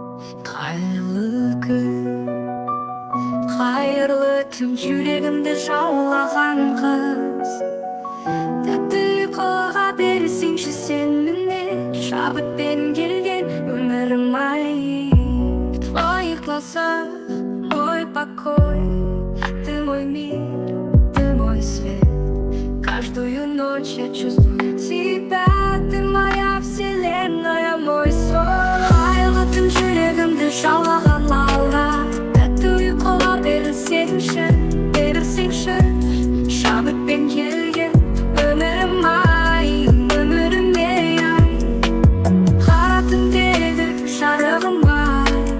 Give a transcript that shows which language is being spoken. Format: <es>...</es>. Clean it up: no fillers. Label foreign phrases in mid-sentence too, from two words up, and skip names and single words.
<kk>Қайырлы күн, қайырлы түн, жүрегімді жаулаған қыз. Тәтті ұйқыға берсеңші сен міне, шабытпен келген өмірім-ай.</kk> <ru>Твоих глазах мой покой, ты мой мир, ты мой свет. Каждую ночь я чувствую тебя, ты моя вселенная, мой сон.</ru> <kk>Қайырлы түн, жүрегімді жаулаған лаура, тәтті ұйқыға берсеңші, шабытпен келген өмірім-ай, өміріме-ай. Қара түндегі жарығым-ай.</kk>